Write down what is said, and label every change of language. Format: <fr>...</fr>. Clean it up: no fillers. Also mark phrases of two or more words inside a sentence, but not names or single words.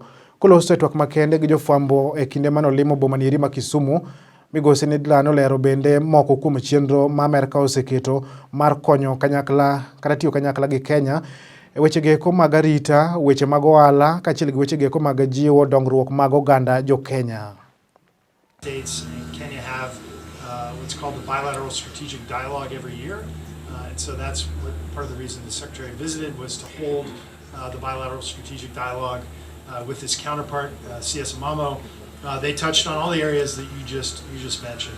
<luo>Koloso e twak makende gi jofwambo e kinde manolimo bomanieri ma Kisumu, migosi Nidla nolero bende moko kuom chenro ma Amerika oseketo mar konyo kanyakla kata tiyo kanyakla gi Kenya weche geko mag arita, weche mag ohala, kaachiel gi weche geko mag jiwo dongruok mag oganda jo Kenya.</luo> <en>States and Kenya have what's called the bilateral strategic dialogue every year. And so that's what part of the reason the Secretary visited was to hold the bilateral strategic dialogue with his counterpart, CS Amamo. They touched on all the areas that you just mentioned.</en>